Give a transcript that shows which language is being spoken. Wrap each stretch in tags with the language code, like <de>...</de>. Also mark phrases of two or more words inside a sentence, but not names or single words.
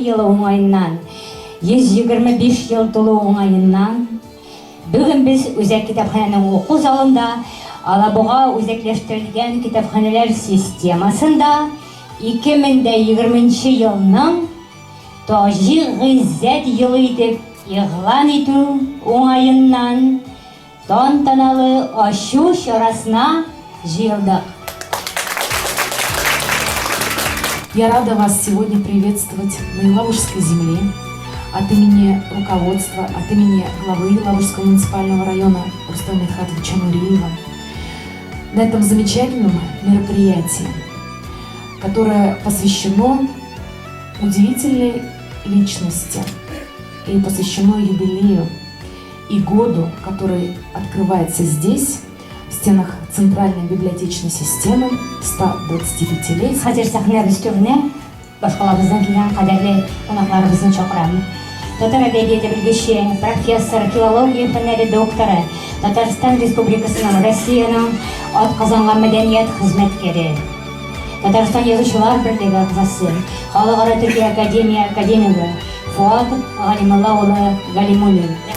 <tt>елы уңайыннан 125 ел тулу уңайыннан бүген без Үзәк китапханәнең уку залында Алабуга үзәкләштерелгән китапханәләр системасында 2020 елның Тажи Гыззәт елы итеп игълан итү уңайыннан тантаналы ачу чарасына җыелдык.</tt> <ru>Я рада вас сегодня приветствовать на Елабужской земле от имени руководства, от имени главы Елабужского муниципального района Рустама Мидхатовича Нуриева на этом замечательном мероприятии, которое посвящено удивительной личности и посвящено юбилею и году, который открывается здесь, в стенах Центральной библиотечной системы 125-летия.</ru> <tt>Хәзер сәхнә өстенә башкалабыздан килгән кадерле кунакларыбызны чакырам. Татар әдәбияты белгече, профессор, филология фәннәре докторы, Татарстан Республикасының Россиянең атказанган мәдәният хезмәткәре, Татарстан Язучылар берлеге әгъзасы, Халыкара Төркия академигы Фуат Галимулла улы Галимуллин.</tt>